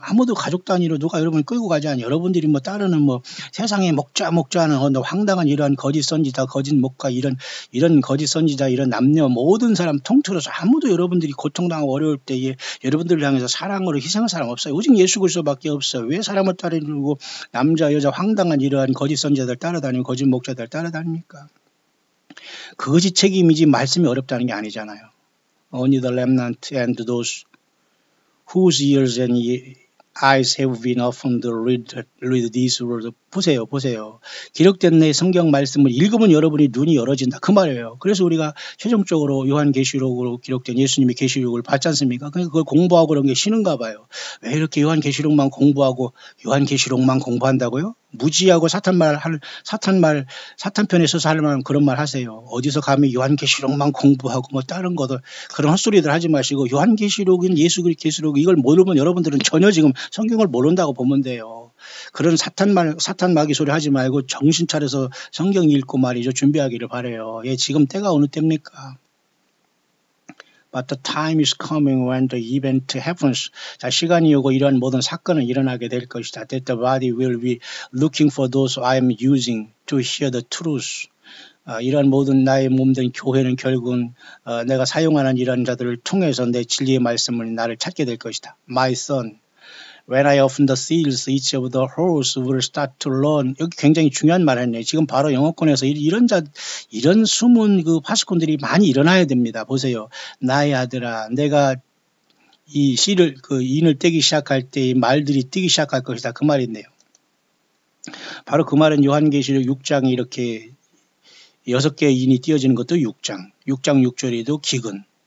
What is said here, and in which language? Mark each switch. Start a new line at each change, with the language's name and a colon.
Korean: 아무도 가족 단위로 누가 여러분을 끌고 가지 않아요. 여러분들이 따르는 세상에 먹자 하는 황당한 이러한 거짓 선지자, 거짓 목가 이런 거짓 선지자, 이런 남녀 모든 사람 통틀어서 아무도 여러분들이 고통당하고 어려울 때에 여러분들을 향해서 사랑으로 희생할 사람 없어요. 오직 예수 그리스도밖에 없어요. 왜 사람을 따르고 남자 여자 황당한 이러한 거짓 선지자들 따라다니고 거짓 목자들 따라다닙니까? 그것이 책임이지 말씀이 어렵다는 게 아니잖아요.
English: Only the remnant and those whose ears and eyes have been opened to read these words.
Korean: 보세요. 기록된 내 성경 말씀을 읽으면 여러분이 눈이 열어진다. 그 말이에요. 그래서 우리가 최종적으로 요한계시록으로 기록된 예수님의 계시록을 받지 않습니까? 그걸 공부하고 그런 게 쉬는가 봐요. 왜 이렇게 요한계시록만 공부하고 요한계시록만 공부한다고요? 무지하고 사탄 편에 서서 할 만한 그런 말 하세요. 어디서 감히 요한계시록만 공부하고 다른 것들 그런 헛소리들 하지 마시고 요한계시록은 예수 그리스도 계시록 이걸 모르면 여러분들은 전혀 지금 성경을 모른다고 보면 돼요. 그런 사탄 마귀 소리 하지 말고 정신 차려서 성경 읽고 말이죠. 준비하기를 바라요. 지금 때가 어느 때입니까?
English: But the time is coming when the event happens.
Korean: 자, 시간이 오고 이러한 모든 사건은 일어나게 될 것이다.
English: That the body will be looking for those I am using to hear the truth.
Korean: 이러한 모든 나의 몸된 교회는 결국은 내가 사용하는 이러한 자들을 통해서 내 진리의 말씀을 나를 찾게 될 것이다.
English: My son. When I open the seals, each of the holes will start to learn.
Korean: 여기 굉장히 중요한 말 했네요. 지금 바로 영어권에서 이런 숨은 파수꾼들이 많이 일어나야 됩니다. 보세요. 나의 아들아, 내가 이 씨를, 인을 떼기 시작할 때 이 말들이 뛰기 시작할 것이다. 그 말이네요. 바로 그 말은 요한계시록 6장이 이렇게 6개의 인이 띄어지는 것도 6장 6절에도 기근.